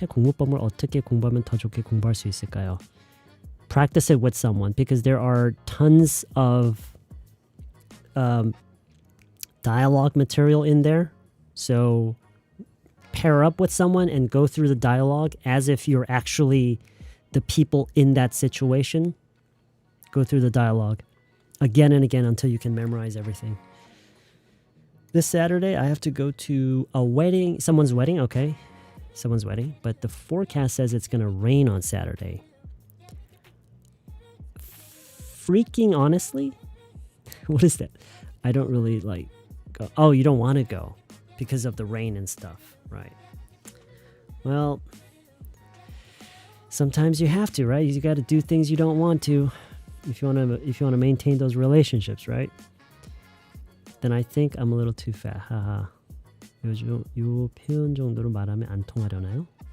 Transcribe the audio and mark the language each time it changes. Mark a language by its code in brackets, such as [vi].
[ko] 책 공부법을 어떻게 공부하면 더 좋게 공부할 수 있을까요? [en] Practice it with someone because there are tons of dialogue material in there. So pair up with someone and go through the dialogue as if you're actually the people in that situation. Go through the dialogue again and again until you can memorize everything. This Saturday, I have to go to a wedding. Someone's wedding, okay. Someone's wedding. But the forecast says it's going to rain on Saturday. Freaking honestly? What is that? I don't really like go. Oh, you don't want to go because of the rain and stuff, right? Well, sometimes you have to, right? You got to do things you don't want to if you want to maintain those relationships, right? Then I think I'm a little too fat. 하하. [ko] 요즘 요 표현 정도로 말하면 안 통하려나요?